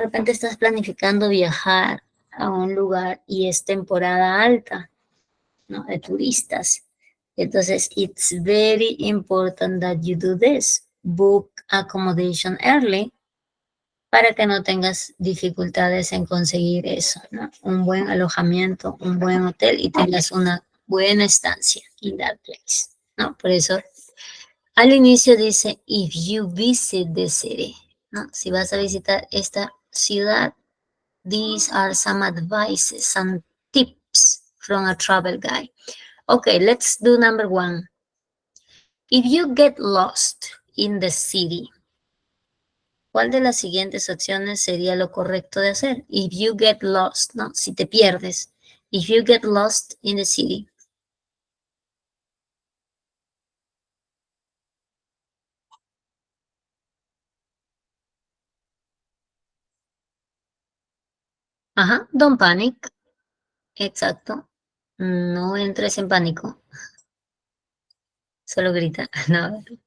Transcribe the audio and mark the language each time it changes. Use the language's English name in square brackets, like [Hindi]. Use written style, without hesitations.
[Spanish] De repente estás planificando viajar a un lugar y es temporada alta, ¿no? De turistas. [English] Entonces, it's very important that you do this. Book accommodation early [Spanish] para que no tengas dificultades en conseguir eso, ¿no? Un buen alojamiento, un buen hotel y tengas una buena estancia [English] in that place, [Spanish] ¿no? Por eso al inicio dice, [English] if you visit the city, [Spanish] ¿no? Si vas a visitar esta ciudad, [English] these are some advices, some tips from a travel guide. Okay, let's do number 1. If you get lost in the city, [Spanish] ¿cuál de las siguientes opciones sería lo correcto de hacer? [English] If you get lost, ¿no? [Spanish] Si te pierdes. [English] If you get lost in the city. [Spanish] Ajá, [English] don't panic. [Spanish] Exacto. No entres en pánico. Solo grita. No.